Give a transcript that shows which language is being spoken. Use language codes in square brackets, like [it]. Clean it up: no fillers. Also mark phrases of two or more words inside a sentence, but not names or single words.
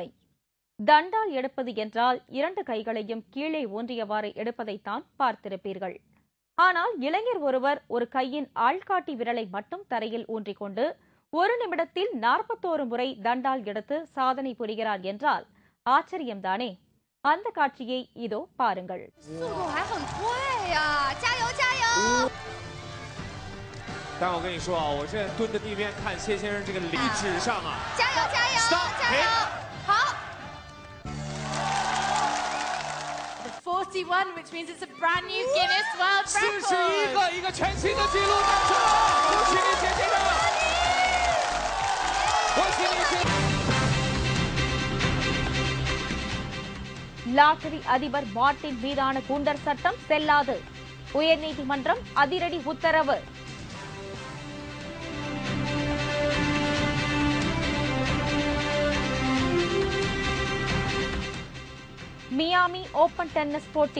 [ta] தண்டால் எடுப்பது என்றால் 2 கைகளையும் கீழே ஊன்றியவாறு எடுப்பதைத்தான் பார்த்திருப்பீர்கள். ஆனால் இளைஞர் ஒருவர் ஒரு கையின் ஆள்காட்டி விரலை மட்டும் தரையில் ஊன்றிக்கொண்டு 1 நிமிடத்தில் 41 முறை தண்டால் எடுத்து சாதனை புரிகிறார் என்றால் ஆச்சரியம்தானே? அந்த காட்சியை இதோ பாருங்கள். [zh] 但我跟你说啊，我现在蹲着地面看谢先生这个理智上啊，加油加油加油！好。 [en] The 41, which means it's a brand new Guinness World Record. [zh] 41 个一个全新的纪录诞生了，恭喜你谢先生！恭喜你谢。 [ta] லாட்டரி அதிபர் மார்ட்டின் மீதான குண்டர் சட்டம் செல்லாது. உயர்நீதிமன்றம் அதிரடி உத்தரவு. மியாமி ஓபன் டென்னிஸ் போட்டி.